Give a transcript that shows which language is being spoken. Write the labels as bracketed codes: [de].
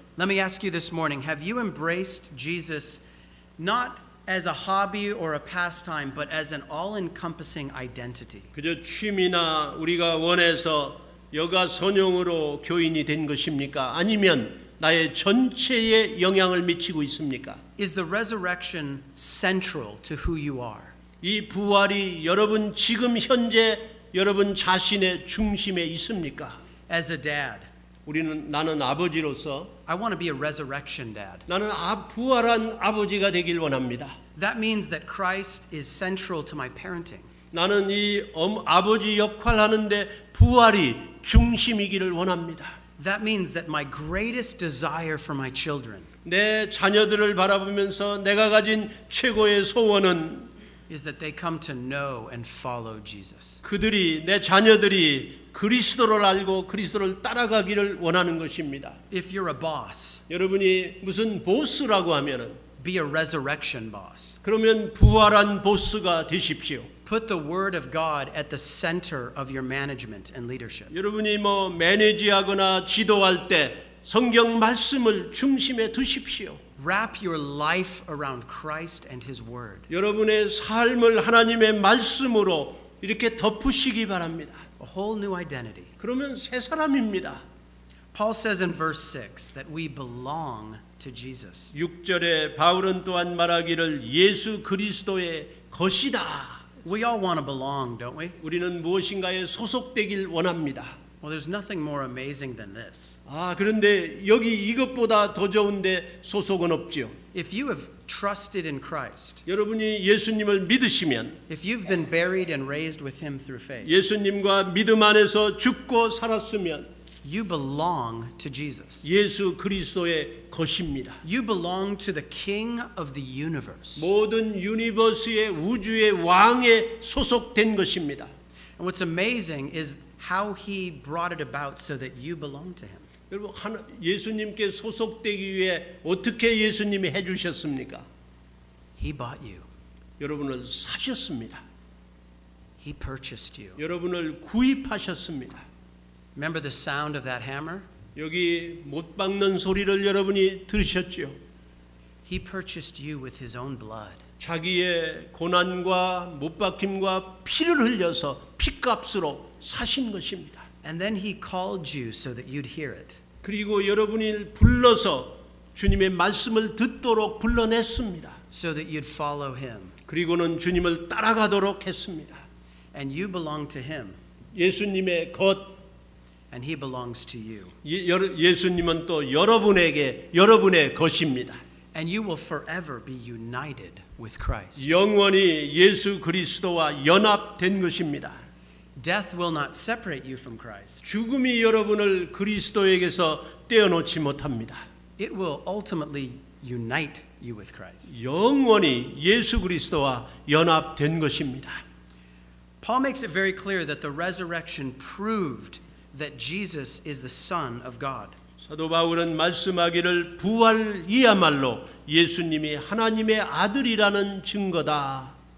[en] Let me ask you this morning, have you embraced Jesus not as a hobby or a pastime, but as an all-encompassing identity? [ko] 그저 취미나 우리가 원해서 여가 선용으로 교인이 된 것입니까? 아니면 나의 전체에 영향을 미치고 있습니까? [en] Is the resurrection central to who you are? [ko] 이 부활이 여러분 지금 현재 여러분 자신의 중심에 있습니까? [en] As a dad, [ko] 나는 아버지로서 [en] I want to be a resurrection dad. [ko] 나는 부활한 아버지가 되길 원합니다. [en] That means that Christ is central to my parenting. [ko] 나는 이 아버지 역할하는데 부활이 중심이기를 원합니다. [en] That means that my greatest desire for my children [ko] 내 자녀들을 바라보면서 내가 가진 최고의 소원은 [en] is that they come to know and follow Jesus. [ko] 내 자녀들이 그리스도를 알고 그리스도를 따라가기를 원하는 것입니다. [en] If you're a boss, [ko] 여러분이 무슨 보스라고 하면은 [en] be a resurrection boss. [ko] 그러면 부활한 보스가 되십시오. [en] Put the word of God at the center of your management and leadership. [ko] 여러분이 매니지하거나 지도할 때 성경 말씀을 중심에 두십시오. [en] Wrap your life around Christ and his word. [ko] 여러분의 삶을 하나님의 말씀으로 이렇게 덮으시기 바랍니다. [en] A whole new identity. [ko] 그러면 새 사람입니다. [en] Paul says in verse 6 that we belong to Jesus. [ko] 6절에 바울은 또한 말하기를 예수 그리스도의 것이다. [en] We all want to belong, don't we? [ko] 우리는 무엇인가에 소속되길 원합니다. [en] Well, there's nothing more amazing than this. [ko] 그런데 여기 이것보다 더 좋은데 소속은 없지요. [en] If you have trusted in Christ, [ko] 여러분이 예수님을 믿으시면 [en] if you've been buried and raised with him through faith, [ko] 예수님과 믿음 안에서 죽고 살았으면 [en] you belong to Jesus. [ko] 예수 그리스도의 것입니다. [en] You belong to the King of the universe. [ko] 모든 유니버스의 우주의 왕에 소속된 것입니다. [en] And what's amazing is how he brought it about so that you belong to him. [ko] 여러분 예수님께 소속되기 위해 어떻게 예수님이 해주셨습니까? [en] He bought you. [ko] 여러분을 사셨습니다. [en] He purchased you. [ko] 여러분을 구입하셨습니다. [en] Remember the sound of that hammer? [ko] 여기 못 박는 소리를 여러분이 들으셨죠? [en] He purchased you with his own blood. [ko] 자기의 고난과 못 박힘과 피를 흘려서 피값으로 사신 것입니다. [en] And then he called you so that you'd hear it. [ko] 그리고 여러분이 불러서 주님의 말씀을 듣도록 불러냈습니다. [en] So that you'd follow him. [ko] 그리고는 주님을 따라가도록 했습니다. [en] And you belong to him. [ko] 예수님의 것, [en] And he belongs to you. [ko] 예수님은 또 여러분의 것입니다. [en] And you will forever be united with Christ. [ko] 영원히 예수 그리스도와 연합된 것입니다. [en] Death will not separate you from Christ. [ko] 죽음이 여러분을 그리스도에게서 떼어놓지 못합니다. [en] It will ultimately unite you with Christ. [ko] 영원히 예수 그리스도와 연합된 것입니다. [en] Paul makes it very clear that the resurrection proved that Jesus is the Son of God. [ko] 사도 바울은 말씀하기를 부활이야말로 예수님이 하나님의 아들이라는 증거다.